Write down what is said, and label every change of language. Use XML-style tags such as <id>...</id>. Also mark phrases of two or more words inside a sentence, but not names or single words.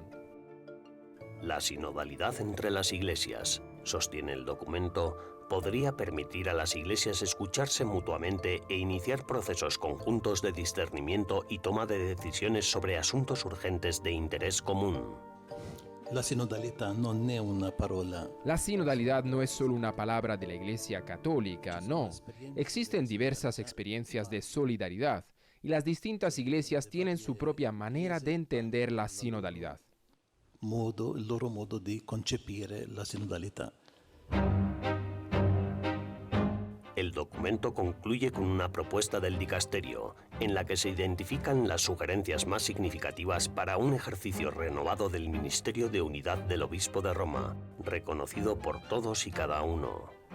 <es>La sinodalidad entre las iglesias, sostiene el documento, podría permitir a las iglesias escucharse mutuamente e iniciar procesos conjuntos de discernimiento y toma de decisiones sobre asuntos urgentes de interés común.</es> <it>La sinodalidad non è una parola.</it> <es>La sinodalidad no es solo una palabra de la Iglesia Católica, no. Existen diversas experiencias de solidaridad y las distintas iglesias tienen su propia manera de entender la sinodalidad.</es> <it>Il loro modo di concepire la sinodalità.</it> <es>El documento concluye con una propuesta del dicasterio, en la que se identifican las sugerencias más significativas para un ejercicio renovado del Ministerio de Unidad del Obispo de Roma, reconocido por todos y cada uno.</es>